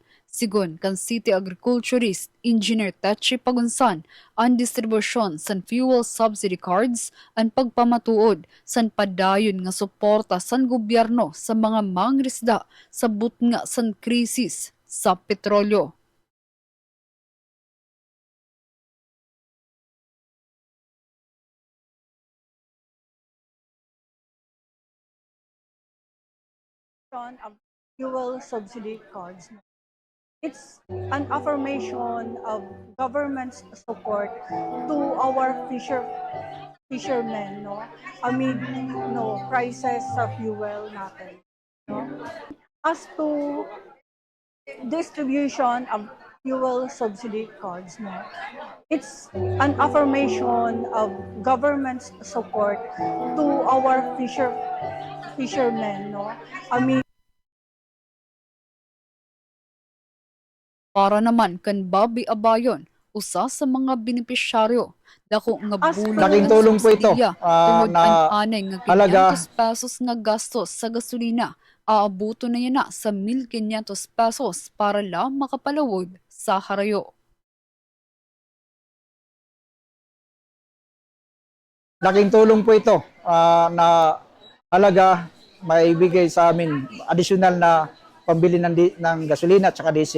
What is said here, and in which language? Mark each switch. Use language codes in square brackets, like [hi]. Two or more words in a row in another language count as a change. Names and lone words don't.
[msb] Sigon kan City Agriculturist Engineer Techi Pagunsan, ang distribusyon san [en] fuel subsidy cards [msb] ang pagpamatuod san padayon nga suporta san gobyerno sa mga mangirisda sa butnga san krisis sa petrolyo. [en] Of fuel subsidy cards. It's an affirmation of government's support to our fishermen, no, amid prices [tl] sa fuel natin, [en] no. As to distribution of fuel subsidy cards, no, it's an affirmation of government's support to our fishermen, no, amid [msb] Para naman kan Bobby Abayon, usa sa mga benepisyaryo, dako nga bulan [tl] Laking tulong po ito, [msb] tungod na ang anay nga halaga 500 pesos nga gastos sa gasolina, aabuto na yan na sa 1,500 pesos para lang makapalawod sa harayo. [tl] laking tulong po ito, na halaga maibigay sa amin additional na pambili ng gasolina at saka diesel.